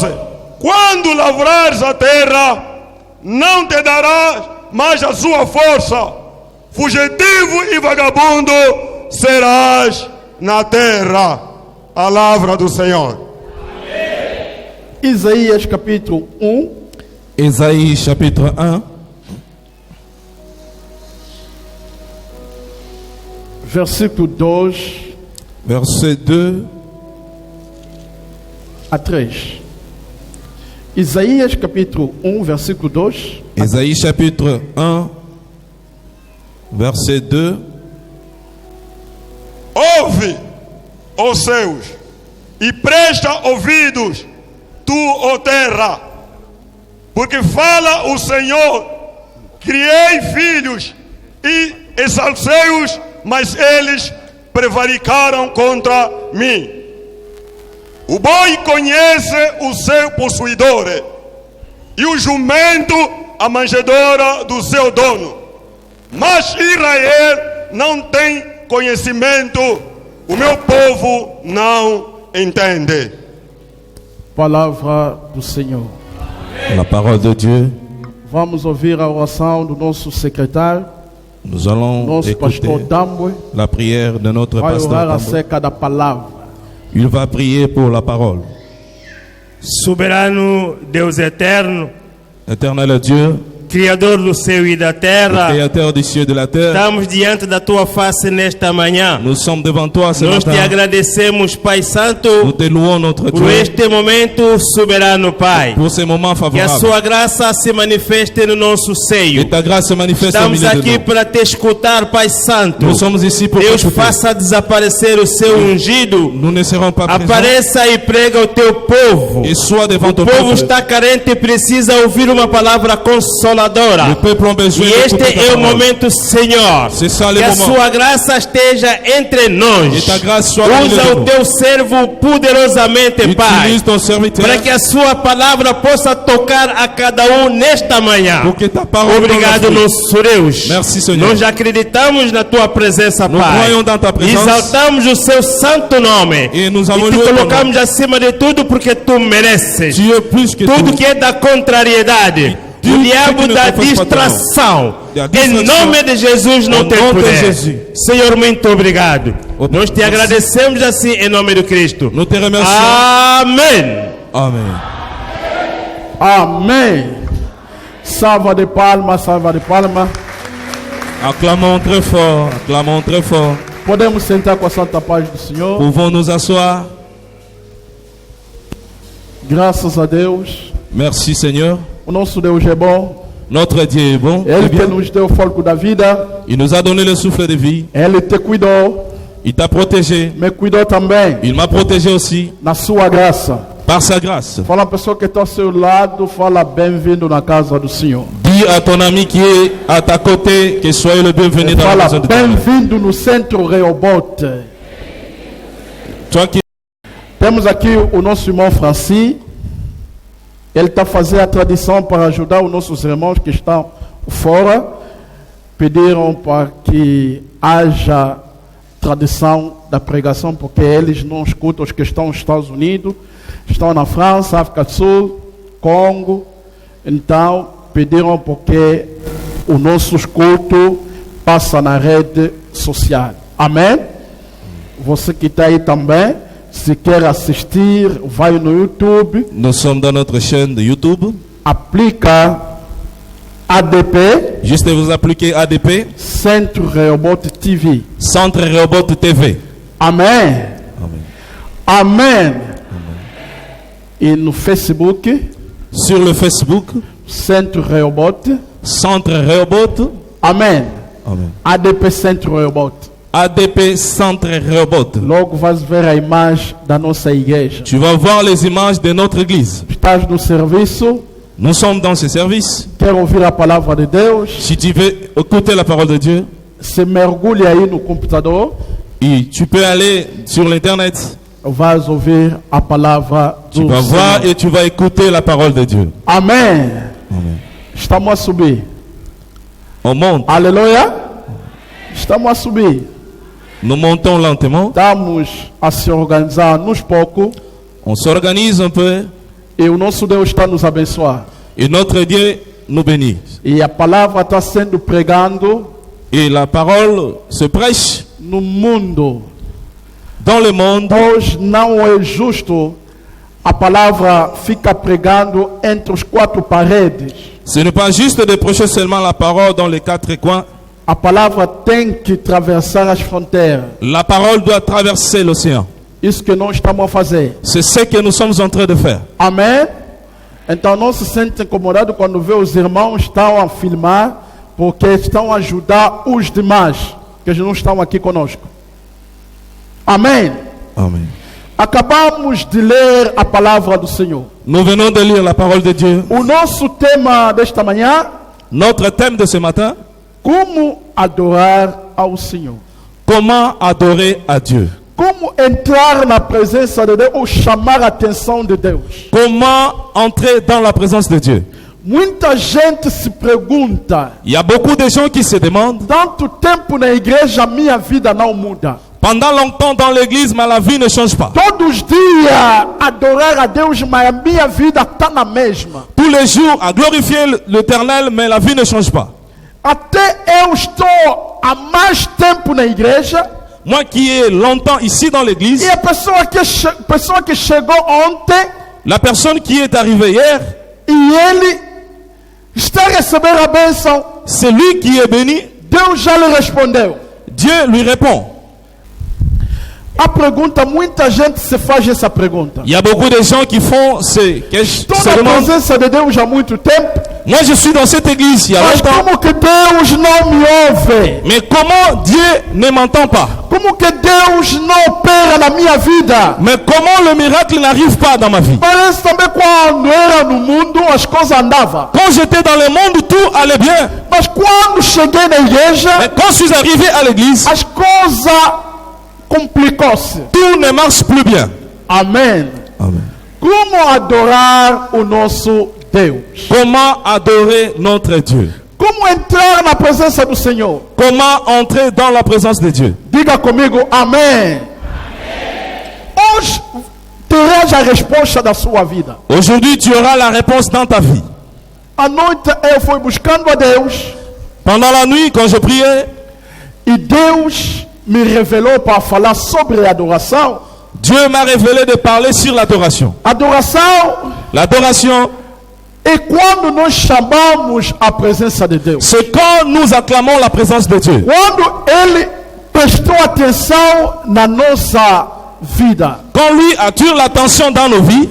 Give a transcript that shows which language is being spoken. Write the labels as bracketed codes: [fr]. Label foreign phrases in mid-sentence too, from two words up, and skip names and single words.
[pt] Quando lavrares a terra, não te darás mais a sua força, fugitivo e vagabundo serás na terra. Palavra do Senhor. Isaías capítulo 1, [fr] Ésaïe chapitre 1, [pt] versículo 2 [fr] verset 2 [pt] a 3. Isaías capítulo 1, versículo 2. [fr] Ésaïe chapitre 1, verset 2. [pt] Ouve, ó céus, e presta ouvidos, tu, ó terra, porque fala o Senhor: criei filhos e exalcei-os, mas eles prevaricaram contra mim. O boi conhece o seu possuidor, e o jumento a manjedoura do seu dono, mas Israel não tem conhecimento, o meu povo não entende. Palavra do Senhor. [fr] La parole de Dieu. [pt] Vamos ouvir a oração do nosso secretário, [fr] Nous allons [pt] nosso pastor [fr] écouter Dambwe. la prière de notre [pt] Vai [fr] pasteur [pt] orar Dambwe. acerca da palavra. [fr] Il va prier pour la parole. [pt] Soberano Deus eterno, [fr] Éternel Dieu, [pt] Criador do céu e da [fr] le [pt] terra, [fr] Créateur du ciel et de la terre. [pt] estamos diante da tua face nesta manhã. [fr] Nous sommes devant toi ce [pt] Nós te [fr] matin. [pt] agradecemos, Pai [fr] Nous [pt] Santo, [fr] te louons, notre [pt] por [fr] Dieu, [pt] este momento soberano, Pai. [fr] pour ces moments [pt] Que a [fr] favorables. [pt] sua graça se manifeste no nosso [fr] Que [pt] seio. [fr] ta grâce se manifeste au [pt] Estamos [fr] milieu de [pt] aqui [fr] nous. [pt] para te escutar, Pai Santo. [fr] Nous sommes ici pour [pt] Deus, [fr] t'écouter. [pt] faça desaparecer o seu ungido. [fr] Nous ne serons pas présents. [pt] Apareça e prega o teu povo. [fr] Et sois devant [pt] O [fr] ton [pt] povo [fr] peuple. [pt] está carente e precisa ouvir uma palavra [fr] Le [pt] consoladora. [fr] peuple a besoin [pt] E [fr] d'écouter [pt] este [fr] ta [pt] é o [fr] parole. [pt] momento, Senhor. [fr] C'est ça le [pt] Que a [fr] moment. [pt] sua graça esteja entre nós. [fr] Et ta grâce soit au milieu [pt] Usa [fr] de [pt] o [fr] nous. [pt] teu servo poderosamente, Pai. [fr] Utilise ton serviteur [pt] Para que a sua palavra possa tocar a cada um nesta manhã. [fr] pour que ta parole [pt] Obrigado, [fr] prenne fruit. [pt] nosso Deus. [fr] Merci, Senhor. [pt] Nós acreditamos na tua presença, [fr] Nous [pt] Pai. [fr] croyons dans ta présence. [pt] Exaltamos o seu santo nome. [fr] Et nous avons [pt] E te [fr] loué ton [pt] colocamos acima de tudo porque tu mereces. [fr] Tu es plus que [pt] Tudo [fr] tout. [pt] que é da contrariedade, Tudo o que diabo não da faz patrão. distração. Da Em distração. nome de Jesus não Em tem nome de poder. Jesus. Senhor, muito obrigado. Obrigado. Nós te agradecemos assim em nome de Cristo. [fr] Nous te remercions. [pt] Amém. [fr] Amen. [pt] Amém. Salva de palmas, salva de palmas. [fr] Acclamons très fort, acclamons très fort. [pt] Podemos sentar com a santa paz do Senhor. [fr] Pouvons nous asseoir. [pt] Graças a Deus. [fr] Merci Seigneur. [pt] O nosso Deus é bom. [fr] Notre Dieu est bon. [pt] Ele [fr] est [pt] que [fr] bien. [pt] nos deu o fogo da vida. [fr] Il nous a donné le souffle de vie. [pt] Ele te cuidou. [fr] Il t'a protégé. [pt] Me cuidou também. [fr] Il m'a protégé aussi [pt] Na sua graça. [fr] par sa grâce. [pt] Fala a pessoa que está ao seu lado. Fala bem-vindo na casa do Senhor. [fr] Dis à ton ami qui est à ta côté que soyez le bienvenu dans la [pt] Fala [fr] maison de Dieu. [pt] bem-vindo no centro Rehoboth. [fr] Toi qui [pt] Temos aqui o nosso irmão Francis. Ele está fazendo a tradição para ajudar os nossos irmãos que estão fora. Pediram para que haja tradição da pregação, porque eles não escutam os que estão nos Estados Unidos, estão na França, África do Sul, Congo. Então, pediram porque o nosso culto passa na rede social. Amém? Você que está aí também, se quer assistir, vai no YouTube, [fr] nous sommes dans notre chaîne de YouTube. [pt] aplica ADP, [fr] Juste vous appliquez ADP, [pt] Centro Rehoboth TV. [fr] Centre Rehoboth TV. [pt] Amém? [fr] Amen. [pt] Amém. E no Facebook, [fr] Sur le Facebook, [pt] Centro Rehoboth. [fr] Centre Rehoboth. [pt] Amém. [fr] Amen. [pt] ADP Centro Rehoboth. [fr] ADP Centre Rehoboth. [pt] Logo vais ver a imagem da nossa igreja. [fr] Tu vas voir les images de notre église. [pt] Estás no serviço, [fr] Nous sommes dans ce service. [pt] quer ouvir a palavra de Deus, [fr] Si tu veux écouter la parole de Dieu, [pt] se mergulhe aí no computador, [fr] et tu peux aller sur l'internet. [pt] vais ouvir a palavra [fr] Tu [pt] do [fr] vas voir [pt] Senhor. [fr] et tu vas écouter la parole de Diu. [pt] Amém. [fr] Amen. [pt] Estamos a subir. [fr] On monte, [pt] Aleluia. Estamos a subir. [fr] nous montons lentement. [pt] Estamos a se organizar nos poucos. [fr] On s'organise un peu [pt] E o nosso Deus está nos abençoando. [fr] et notre Dieu nous bénit. [pt] E a palavra está sendo pregando [fr] Et la parole se prêche [pt] no mundo. [fr] dans le monde. [pt] Hoje não é justo a palavra fica pregando entre os quatro paredes. [fr] Ce n'est pas juste de prêcher seulement la parole dans les quatre coins. [pt] A palavra tem que atravessar as fronteiras. [fr] La parole doit traverser l'océan. [pt] Isso que nós estamos a fazer. [fr] C'est ce que nous sommes en train de faire. [pt] Amém? Então não se sente incomodado quando vê os irmãos estão a filmar, porque estão a ajudar os demais, que eles não estão aqui conosco. Amém? [fr] Amen. [pt] Acabamos de ler a palavra do Senhor. [fr] Nous venons de lire la parole de Dieu. [pt] O nosso tema desta manhã, [fr] Notre thème de ce matin, [pt] como adorar ao Senhor. [fr] comment adorer à Dieu. [pt] Como entrar na presença de Deus ou chamar a atenção de Deus. [fr] Comment entrer dans la présence de Dieu. [pt] Muita gente se pergunta, [fr] Il y a beaucoup de gens qui se demandent, [pt] tanto tempo na igreja, minha vida não muda. [fr] pendant longtemps dans l'église, mais la vie ne change pas. [pt] Todos os dias adorar a Deus, mas a minha vida está na mesma. [fr] Tous les jours à glorifier l'Éternel, mais la vie ne change pas. [pt] Até eu estou há mais tempo na igreja, [fr] Moi qui ai longtemps ici dans l'église, [pt] e a pessoa que chegou ontem, [fr] la personne qui est arrivée hier, [pt] e ele está a receber a bênção. [fr] Celui qui est béni, [pt] Deus já lhe respondeu. [fr] Dieu lui répond. [pt] A pergunta, muita gente se faz essa pergunta. [fr] Il y a beaucoup de gens qui font [pt] Estou [fr] se [pt] na [fr] demandent. [pt] presença de Deus há muito tempo, [fr] Moi, je suis dans cette église il y a [pt] mas [fr] longtemps. [pt] como que Deus não me ouve? [fr] Mais comment Dieu ne m'entend pas? [pt] Como que Deus não opera na minha vida? [fr] Mais comment le miracle n'arrive pas dans ma vie? [pt] Parece também quando era no mundo as coisas andavam. [fr] Quand j'étais dans le monde, tout allait bien. [pt] Mas quando cheguei na igreja, [fr] Mais quand je suis arrivé à l'église, [pt] as coisas complicou-se. [fr] tout ne marche plus bien. [pt] Amém. [fr] Amen. [pt] Como adorar o nosso Deus? [fr] Comment adorer notre Dieu? [pt] Como entrar na presença do Senhor? [fr] Comment entrer dans la présence de Dieu? [pt] Diga comigo, amém. Hoje terás a resposta da sua vida. [fr] Aujourd'hui, tu auras la réponse dans ta vie. [pt] À noite eu fui buscando a Deus [fr] Pendant la nuit, quand je priais, [pt] e Deus me revelou para falar sobre adoração. [fr] Dieu m'a révélé de parler sur l'adoration. [pt] Adoração [fr] L'adoration, [pt] é quando nós chamamos a presença de Deus. [fr] c'est quand nous acclamons la présence de Dieu. [pt] Quando Ele prestou atenção na nossa vida. [fr] Quand lui attire l'attention dans nos vies,